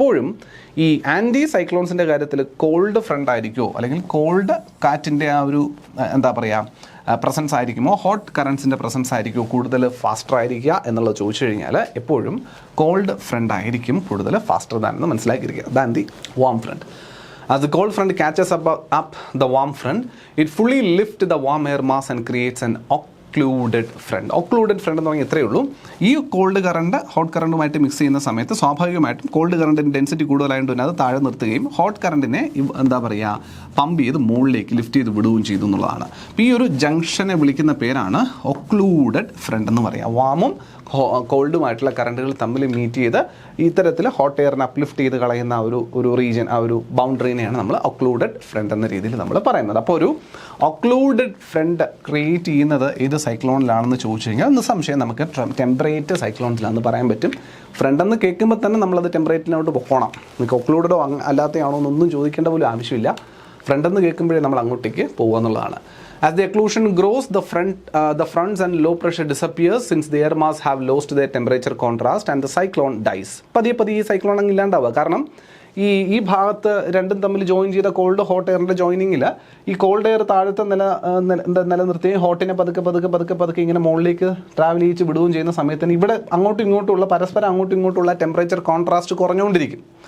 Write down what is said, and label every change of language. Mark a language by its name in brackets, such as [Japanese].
[Malayalam] എപ്പോഴും ഈ ആൻറ്റി സൈക്ലോൺസിൻ്റെ കാര്യത്തിൽ കോൾഡ് ഫ്രണ്ട് ആയിരിക്കുമോ അല്ലെങ്കിൽ കോൾഡ് കാറ്റിൻ്റെ ആ ഒരു എന്താ പറയുക പ്രസൻസ് ആയിരിക്കുമോ, ഹോട്ട് കറൻസിൻ്റെ പ്രസൻസ് ആയിരിക്കുമോ കൂടുതൽ ഫാസ്റ്റർ ആയിരിക്കുക എന്നുള്ളത് ചോദിച്ചു കഴിഞ്ഞാൽ എപ്പോഴും കോൾഡ് ഫ്രണ്ട് ആയിരിക്കും കൂടുതൽ ഫാസ്റ്റർ എന്ന് മനസ്സിലാക്കിയിരിക്കുക [English] Than the warm front. As the cold front catches up the warm front, it fully lifts the warm air mass and creates an occluded front. [Malayalam] Occluded front എന്ന് പറഞ്ഞാൽ ഇത്രയേ ഉള്ളൂ. ഈ കോൾഡ് കറണ്ട് ഹോട്ട് കറണ്ടുമായിട്ട് മിക്സ് ചെയ്യുന്ന സമയത്ത് സ്വാഭാവികമായിട്ടും called കറണ്ടിൻ്റെ density കൂടുതലായതുകൊണ്ട് തന്നെ അത് താഴെ നിർത്തുകയും ഹോട്ട് കറണ്ടിനെ എന്താ പറയുക പമ്പ് ചെയ്ത് മുകളിലേക്ക് ലിഫ്റ്റ് ചെയ്ത് വിടുകയും ചെയ്തു എന്നുള്ളതാണ്. അപ്പോൾ ഈ ഒരു ജംഗ്ഷനെ വിളിക്കുന്ന പേരാണ് ഒക്ലൂഡഡ് ഫ്രണ്ട് എന്ന് പറയുക. വാമും കോൾഡുമായിട്ടുള്ള കറണ്ടുകൾ തമ്മിൽ മീറ്റ് ചെയ്ത് ഇത്തരത്തിൽ ഹോട്ട് എയറിനെ അപ്ലിഫ്റ്റ് ചെയ്ത് കളയുന്ന ഒരു റീജിയൻ, ആ ഒരു ബൗണ്ടറിനെയാണ് നമ്മൾ ഒക്ലൂഡഡ് ഫ്രണ്ട് എന്ന രീതിയിൽ നമ്മൾ പറയുന്നത്. അപ്പോൾ ഒരു ഒക്ലൂഡഡ് ഫ്രണ്ട് ക്രിയേറ്റ് ചെയ്യുന്നത് ഏത് സൈക്ലോണിലാണെന്ന് ചോദിച്ചു കഴിഞ്ഞാൽ നിസ്സംശയം നമുക്ക് ടെമ്പറേറ്റ് സൈക്ലോൺസിലാണെന്ന് പറയാൻ പറ്റും. ഫ്രണ്ട് എന്ന് കേൾക്കുമ്പോൾ തന്നെ നമ്മളത് ടെമ്പറേറ്റിനോട്ട് പോകണം. നിങ്ങൾക്ക് ഒക്ലൂഡഡോ അല്ലാത്തയാണോ എന്നൊന്നും ചോദിക്കേണ്ട പോലും ആവശ്യമില്ല. ഫ്രണ്ട് എന്ന് കേൾക്കുമ്പോഴേ നമ്മൾ അങ്ങോട്ടേക്ക് പോകുക എന്നുള്ളതാണ്. [English] As the occlusion grows, the fronts and low pressure disappears since the air mass have lost their temperature contrast and the cyclone dies. [Malayalam] പതിയെ ഈ സൈക്ലോൺ അങ്ങ് ഇല്ലാണ്ടാവുക. കാരണം ഈ ഭാഗത്ത് രണ്ടും തമ്മിൽ ജോയിൻ ചെയ്ത കോൾഡ് ഹോട്ട് എയറിൻ്റെ ജോയിനിങ്ങിൽ ഈ കോൾഡ് എയർ താഴത്തെ നിലനിർത്തുകയും ഹോട്ടിനെ പതുക്കെ ഇങ്ങനെ മുകളിലേക്ക് ട്രാവൽ ചെയ്യിച്ച് വിടുകയും ചെയ്യുന്ന സമയത്തിന് ഇവിടെ അങ്ങോട്ടും ഇങ്ങോട്ടുള്ള പരസ്പരം അങ്ങോട്ടും ഇങ്ങോട്ടുള്ള ടെമ്പറേച്ചർ കോൺട്രാസ്റ്റ് കുറഞ്ഞുകൊണ്ടിരിക്കും.